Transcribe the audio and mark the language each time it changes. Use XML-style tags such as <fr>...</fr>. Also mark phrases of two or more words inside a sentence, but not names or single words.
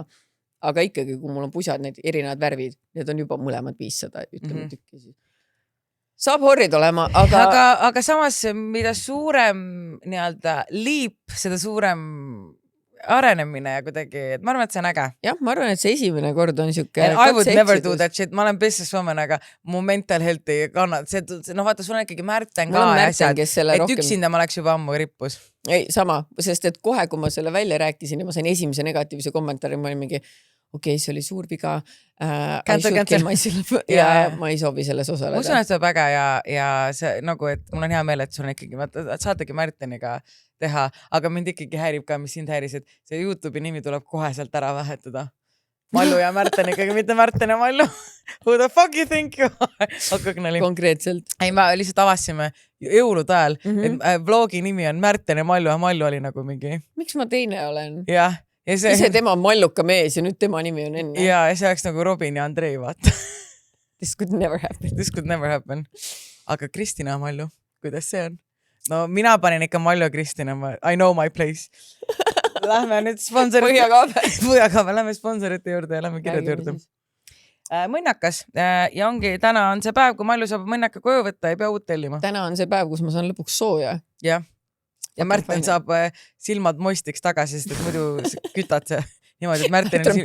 <et>Aga ikkagi, kui mul on pusad, need erinevad värvid, need on juba mõlemad 500, ütleme tükki siis. Saab horrid olema, aga samas, mida suurem nii-öelda liip, seda suurem arenemine ja kuidagi, et ma arvan, et see on äge. Jah, ma arvan, et see esimene kord on siuke</et> <en>I would never do that shit,</en> <et>ma olen businesswoman, aga mu</et> <en>mental health</en> <et>ei kannad, vaata, sul on ikkagi Märten ka asjad, et üksinda ma oleks juba ammu rippus. Ei, sama, sest et kohe, kui ma selle välja rääkisin ja ma sain esimese negatiivse kommentaari, ma olin mingi, okei, see oli suur viga, ja ma ei soovi selles osaleda. Ma usun, et see on äge ja see nagu, et mul on hea meel, et sul on ikkagi, saategi Märteniga teha, aga mind ikkagi häirib ka, mis sind häiris, et see YouTube'i nimi tuleb kohe sealt ära vahetada. Mallu ja Märten ikkagi, mitte Märten ja Mallu.</et> <en>Who the fuck you think you are?</en> <et>Konkreetselt. Ei, ma lihtsalt avasime jõulude ajal, et vlogi nimi on Märten ja Mallu oli nagu mingi. Miks ma teine olen? Jah. ise tema on malluka mees ja nüüd tema nimi on enne. Ja see oleks nagu Robin ja Andrei, vaata.</et> <en>This could never happen. This could never happen.</en> <et>Aga Kristina Mallu, kuidas see on? No mina panin ikka Mallu ja Kristina,</et> <en>I know my place.</en> <et>Lähme nüüd sponsorite Põhjakaabel, lähme sponsorite juurde ja lähme kirjade juurde. Mõnnakas ja ongi, täna on see päev, kui Mallu saab mõnnaka koju võtta, ei pea uut tellima. Täna on see päev, kus ma saan lõpuks sooja. Jah. Ja Märten saab silmad moistiks tagasi, sest et muidu kütad see niimoodi, et Märtenil</et>